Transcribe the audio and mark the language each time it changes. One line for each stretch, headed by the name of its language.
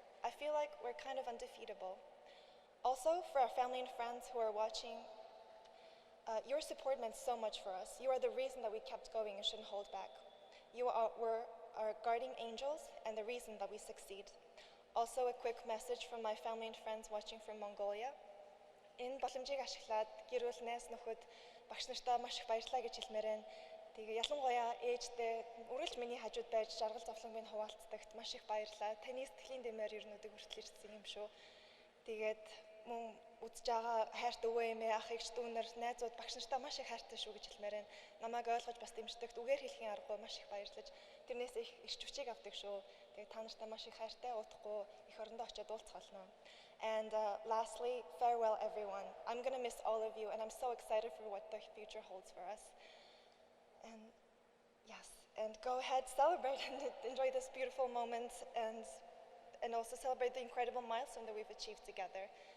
English: I feel like we're kind of undefeatable. Also, for our family and friends who are watching, your support meant so much for us. You are the reason that we kept going and shouldn't hold back. You were our guardian angels and the reason that we succeed. Also, a quick message from my family and friends watching from Mongolia.
Mongolian: Энэ боломжийг ашиглаад гэр бүл найз нөхөд багш нартаа маш их баярлалаа гэж хэлмээр байна. Тэгээ ялангуяа ээжтэй үргэлж миний хажууд байж жаргал зовлон минь хуваалцдагт маш их баярлалаа. Таны сэтгэлийн дэмээр ерөнөдөг хүртэл ирсэн юм шүү. Тэгээд мөн үзэж байгаа хайрт өвөө эмээ ах эгч дүүнэр найзууд багш нартаа маш их хайртай шүү гэж хэлмээр байна. Намайг ойлгож бас дэмждэгт үгээр хэлхийн аргагүй маш их баярлаж тэрнээс их хүчийг авдаг шүү. Тэгээд та нартай маш их хайртай удахгүй их орондоо очиод уулзах болно.
English: And lastly, farewell everyone. I'm going to miss all of you and I'm so excited for what the future holds for us. And yes, and go ahead, celebrate and enjoy this beautiful moment and also celebrate the incredible milestone that we've achieved together.